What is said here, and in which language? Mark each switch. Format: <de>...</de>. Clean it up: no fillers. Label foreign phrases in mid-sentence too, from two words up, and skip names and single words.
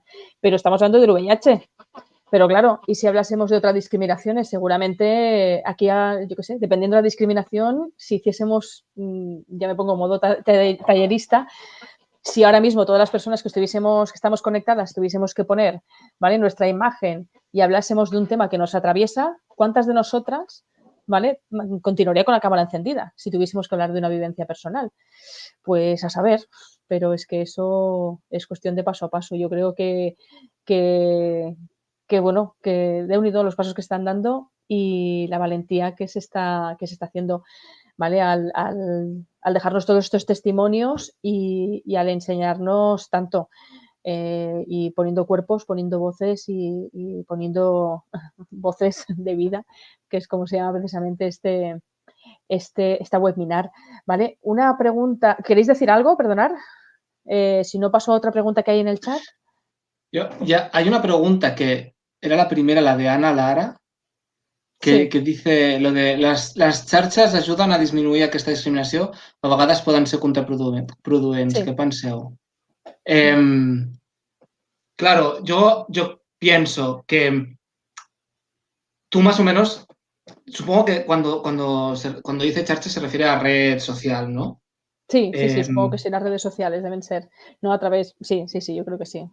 <es>Pero estamos hablando del VIH. Pero claro, y si hablásemos de otras discriminaciones, seguramente aquí, yo qué sé, dependiendo de la discriminación, si hiciésemos, ya me pongo en modo tallerista, si ahora mismo todas las personas que estamos conectadas, tuviésemos que poner, ¿vale?, nuestra imagen y hablásemos de un tema que nos atraviesa, ¿cuántas de nosotras, ¿vale?, continuaría con la cámara encendida si tuviésemos que hablar de una vivencia personal? Pues a saber, pero es que eso es cuestión de paso a paso. Yo creo que bueno, que déu-n'hi-do los pasos que están dando y la valentía que se está haciendo, ¿vale? Al dejarnos todos estos testimonios y al enseñarnos tanto y poniendo cuerpos, poniendo voces y poniendo voces de vida, que es como se llama precisamente esta webinar, ¿vale? Una pregunta, ¿queréis decir algo? Perdonad. Si no paso a otra pregunta que hay en el chat. Hay una pregunta que era la primera, la de Ana Lara, que dice lo de</es> <ca>les xarxes ajuden a disminuir aquesta discriminació, a vegades poden ser contraproduents.</ca> <es>Sí.</es> <ca>¿Qué penseu?</ca> <es>Claro, yo pienso que tú más o menos, supongo que cuando dice xarxa se refiere a red social, ¿no? Sí, supongo que sí, las redes sociales deben ser, no a través, sí, yo creo que sí.</es>